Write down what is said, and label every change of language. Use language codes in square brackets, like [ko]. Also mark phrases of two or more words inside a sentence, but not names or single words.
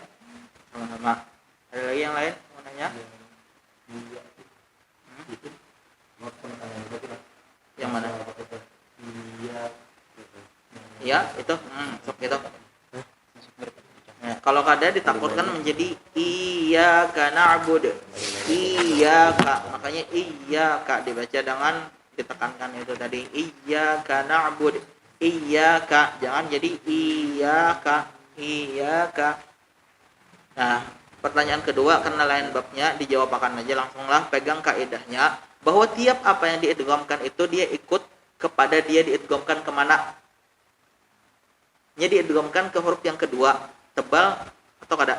[id] Sama-sama. Ada lagi yang lain? Mau nanya? Yang mana? Iya, itu. Sok itu. Nah, kalau kada ditakutkan menjadi [ar] إياك نعبد. [id] Iyyaka, makanya iyyaka dibaca dengan ditekankan itu tadi. [ar] إياك نعبد. إياك, [id] jangan jadi iyyaka. Iyyaka. Nah, pertanyaan kedua karena lain babnya dijawab akan aja langsunglah. Pegang kaidahnya bahwa tiap apa yang diidghamkan itu dia ikut kepada dia diidghamkan kemana. Nya diidghamkan ke huruf yang kedua, tebal atau kada?